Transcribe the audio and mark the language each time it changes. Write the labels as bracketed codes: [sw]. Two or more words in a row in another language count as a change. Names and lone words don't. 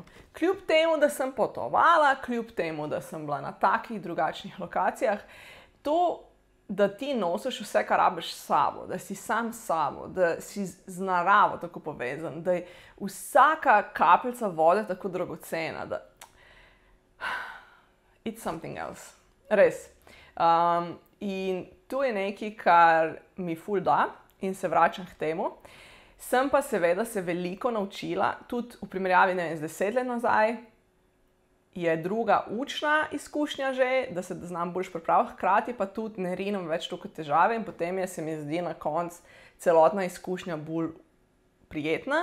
[sl] Kljub temu, da sem potovala, kljub temu, da sem bila na takih drugačnih lokacijah, to, da ti nosiš vse, kar rabiš s sabo, da si sam s sabo, da si z naravo tako povezan, da je vsaka kapljica vode tako dragocena, da [en] it's something else. [sl] Res. In to je nekaj, kar mi ful da in se vračam k temu. Sem pa seveda se veliko naučila, tudi v primerjavi z 10 let nazaj, je druga učna izkušnja že, da se znam boljš pripraviti, hkrati pa tudi ne rinem več toliko težave in potem se mi zdi na koncu celotna izkušnja bolj prijetna.